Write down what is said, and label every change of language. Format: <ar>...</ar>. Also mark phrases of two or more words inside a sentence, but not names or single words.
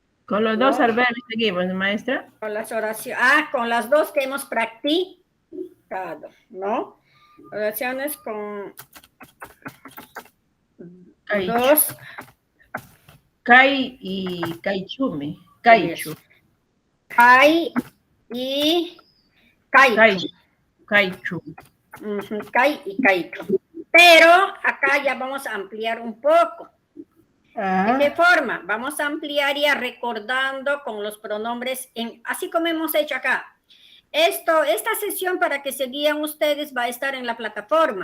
<es>Con los dos adverbios seguimos, maestra. Con las oraciones, con las dos que hemos practicado, ¿no? Oraciones con dos.</es> <qu>Kai y Kaichumi. Kaichu. Kai y Kaichu. Kaichu. Kai y Kaichu.</qu> <es>Pero acá ya vamos a ampliar un poco. ¿De qué forma? Vamos a ampliar ya recordando con los pronombres, así como hemos hecho acá. Esta sesión para que se guíen ustedes va a estar en la plataforma.</es>